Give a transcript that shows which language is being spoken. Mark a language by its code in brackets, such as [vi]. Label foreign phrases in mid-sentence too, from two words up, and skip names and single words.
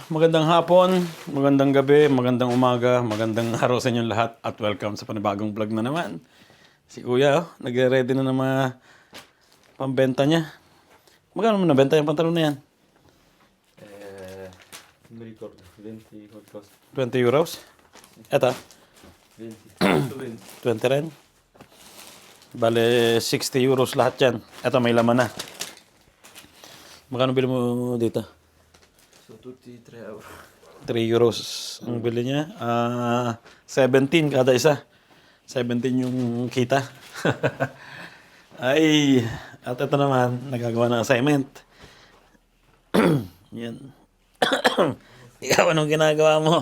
[tl] Magandang hapon, magandang gabi, magandang umaga, magandang araw sa inyong lahat at welcome sa panibagong vlog na naman. Si Kuya, nagre-ready na ng mga pambenta niya. Magkano mo nabenta yung pantalon na yan? [it] Non mi ricordo, 20 qualcosa. [tl] 20 euros? Eto, 20, 20 rin. Bale, 60 euros lahat yan. Eto, may laman na. Magkano bili mo dito? [it] Sono tutti 3 euro. [tl] 3 euros ang bili niya. 17 kada isa. 17 yung kita. Ay, at ito naman, nagagawa ng assignment. Yan. Ikaw, anong ginagawa mo?